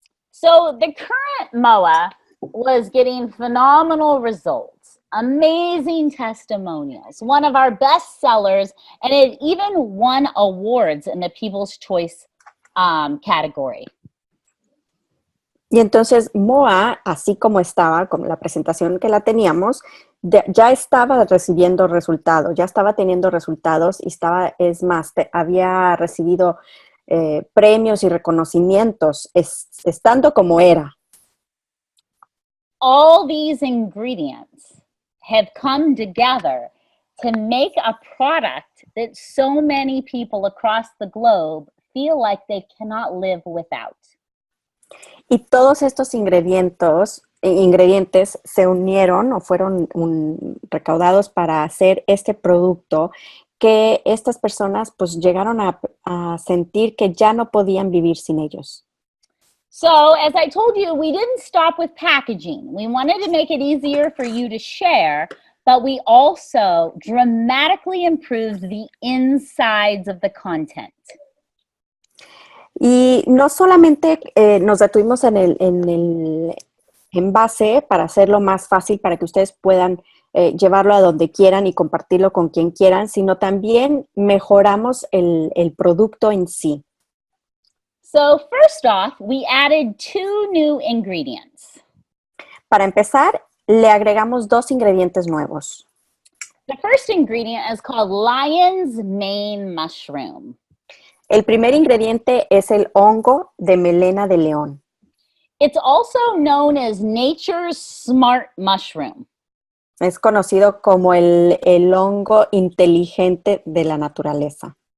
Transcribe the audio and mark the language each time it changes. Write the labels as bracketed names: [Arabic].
[English] So the current MOA was getting phenomenal results, amazing testimonials, one of our best sellers, and it even won awards in the People's Choice category. [Spanish] Y entonces MOA, así como estaba, con la presentación que la teníamos, ya estaba recibiendo resultados, ya estaba teniendo resultados y había recibido premios y reconocimientos estando como era. [English] All these ingredients have come together to make a product that so many people across the globe feel like they cannot live without. [Spanish] Y todos estos ingredientes se unieron o fueron recaudados para hacer este producto que estas personas pues llegaron a sentir que ya no podían vivir sin ellos. [English] So, as I told you, we didn't stop with packaging. We wanted to make it easier for you to share, but we also dramatically improved the insides of the content. [Spanish] Y no solamente nos detuvimos en el envase para hacerlo más fácil para que ustedes puedan llevarlo a donde quieran y compartirlo con quien quieran, sino también mejoramos el producto en sí. [English] So first off, we added 2 new ingredients. [Spanish] Para empezar, le agregamos 2 ingredientes nuevos. [English] The first ingredient is called lion's mane mushroom. [Spanish] El primer ingrediente es el hongo de melena de león. [English] It's also known as nature's smart mushroom. [Spanish] Es conocido como el hongo inteligente de la naturaleza.